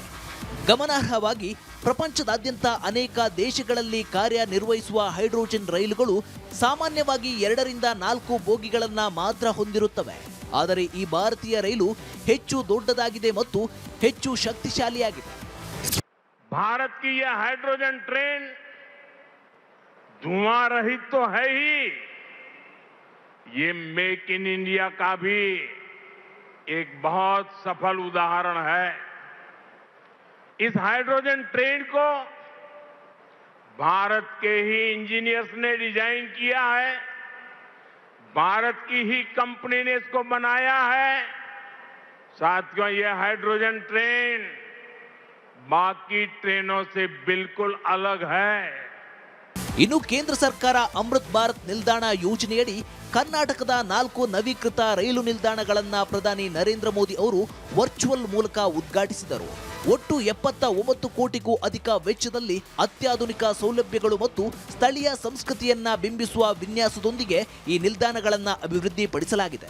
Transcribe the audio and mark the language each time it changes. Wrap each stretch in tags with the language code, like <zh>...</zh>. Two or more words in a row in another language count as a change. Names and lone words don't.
<kn>ಗಮನಾರ್ಹವಾಗಿ ಪ್ರಪಂಚದಾದ್ಯಂತ ಅನೇಕ ದೇಶಗಳಲ್ಲಿ ಕಾರ್ಯನಿರ್ವಹಿಸುವ ಹೈಡ್ರೋಜನ್ ರೈಲುಗಳು ಸಾಮಾನ್ಯವಾಗಿ 2 ರಿಂದ 4 ಬೋಗಿಗಳನ್ನ ಮಾತ್ರ ಹೊಂದಿರುತ್ತವೆ. ಆದರೆ ಈ ಭಾರತೀಯ ರೈಲು ಹೆಚ್ಚು ದೊಡ್ಡದಾಗಿದೆ ಮತ್ತು ಹೆಚ್ಚು ಶಕ್ತಿಶಾಲಿಯಾಗಿದೆ.</kn> <hi>भारत की यह हाइड्रोजन ट्रेन धुआं रहित तो है ही, ये मेक इन इंडिया का भी एक बहुत सफल उदाहरण है. इस हाइड्रोजन ट्रेन को भारत के ही इंजीनियर्स ने डिजाइन किया है, भारत की ही कंपनी ने इसको बनाया है. साथियों, यह हाइड्रोजन ट्रेन बाकी ट्रेनों से बिल्कुल अलग है.</hi> <kn>ಇನ್ನು ಕೇಂದ್ರ ಸರ್ಕಾರ ಅಮೃತ್ ಭಾರತ್ ನಿಲ್ದಾಣ ಯೋಜನೆಯಡಿ ಕರ್ನಾಟಕದ 4 ನವೀಕೃತ ರೈಲು ನಿಲ್ದಾಣಗಳನ್ನ ಪ್ರಧಾನಿ ನರೇಂದ್ರ ಮೋದಿ ಅವರು ವರ್ಚುವಲ್ ಮೂಲಕ ಉದ್ಘಾಟಿಸಿದರು. ಒಟ್ಟು 79 ಕೋಟಿಗೂ ಅಧಿಕ ವೆಚ್ಚದಲ್ಲಿ ಅತ್ಯಾಧುನಿಕ ಸೌಲಭ್ಯಗಳು ಮತ್ತು ಸ್ಥಳೀಯ ಸಂಸ್ಕೃತಿಯನ್ನ ಬಿಂಬಿಸುವ ವಿನ್ಯಾಸದೊಂದಿಗೆ ಈ ನಿಲ್ದಾಣಗಳನ್ನ ಅಭಿವೃದ್ಧಿಪಡಿಸಲಾಗಿದೆ.</kn>